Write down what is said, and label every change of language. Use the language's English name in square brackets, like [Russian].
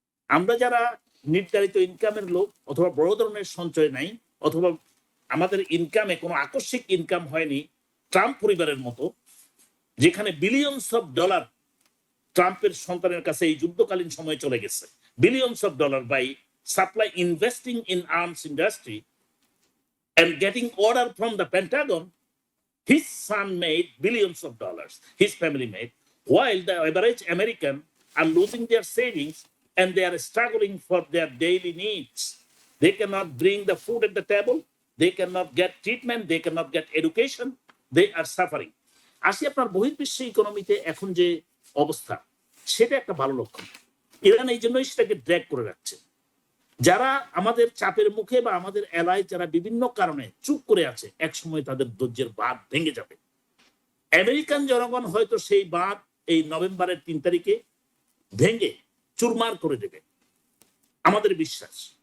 [Bangla] আমরা যারা নির্ধারিত ইনকামের লোক, অথবা বড় ধরনের সঞ্চয় নাই, অথবা আমাদের ইনকামে কোনো আকস্মিক ইনকাম হয়নি ট্রাম্প পরিবারের মতো, যেখানে বিলিয়নস অফ ডলার ট্রাম্পের সন্তানের কাছে এই যুদ্ধকালীন সময়ে চলে গেছে, billions of dollar buy supply investing in arms industry [English] and getting order from the Pentagon. His son made billions of dollars, his family made, while the average American are losing their savings and they are struggling for their daily needs. They cannot bring the food at the table, they cannot get treatment, they cannot get education, they are suffering. [Bangla] আসি আপনার বহির্বিশ্ব ইকোনমিতে এখন যে অবস্থা, সেটা একটা ভালো লক্ষণ। Iran এই জন্যই সেটাকে ড্র্যাগ করে রাখছে। যারা আমাদের চাপের মুখে বা আমাদের এলাকায় যারা বিভিন্ন কারণে চুপ করে আছে, এক সময় তাদের ধৈর্যের বাঁধ ভেঙে যাবে। আমেরিকান জনগণ হয়তো সেই বাঁধ এই নভেম্বরের 3 তারিখে ভেঙে চুরমার করে দেবে, আমাদের বিশ্বাস।